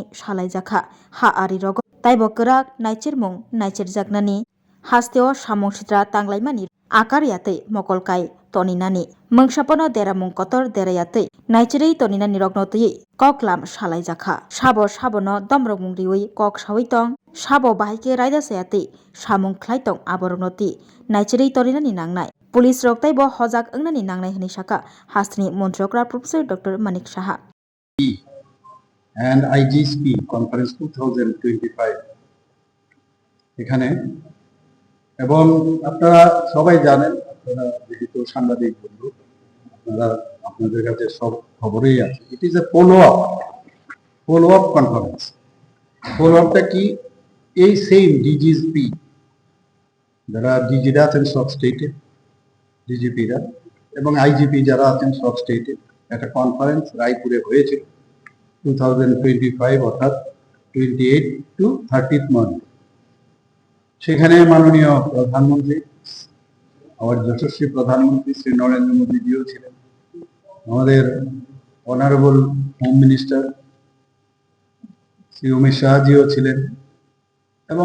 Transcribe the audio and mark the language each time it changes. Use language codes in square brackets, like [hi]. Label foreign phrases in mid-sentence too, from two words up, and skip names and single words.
[trp] Shalaijakha Ha Ari Rogo Taibokrak Nacher Mung Nacher Jaknani Hasteo Shamongsitra Tanglaimani Akariate Mokolkai Toninani Mungsapono Dera Mungkotor Derayate Nacherei Toninani Rognotui Koklam Shalaijakha Shabo Shabono Domrok Mungriwi Kok Shawitong Shabo Bahike Raida Sayate Shamung Klaitong Aborognoti Nacherei Toninani Nangnai Police Roktai Bo Hojak Ungnani Nangnai Hini Shaka Hastini Montrokra Professor Dr. Manik Shah [en] and IGSP Conference [bn] 2025 এখানে এবং আপনারা সবাই জানেন আপনারা যেহেতু সাংবাদিক বন্ধু আপনারা আপনাদের কাছে সব খবরই আছে [en] it is a follow up conference [bn] ফলো আপটা কি এই সেম ডিজিএসপি যারা ডিজিরা আছেন সব স্টেটে ডিজিপিরা এবং আইজিপি যারা আছেন সব স্টেটে একটা কনফারেন্স রায়পুরে হয়েছিল 2025 অর্থাৎ [en] 28 to 30th month [bn] সেখানে মাননীয় প্রধানমন্ত্রী আমার যশস্বী প্রধানমন্ত্রী শ্রী নরেন্দ্র মোদীজিও ছিলেন আমাদের [en] honourable home minister [bn] শ্রী অমিত শাহজিও ছিলেন এবং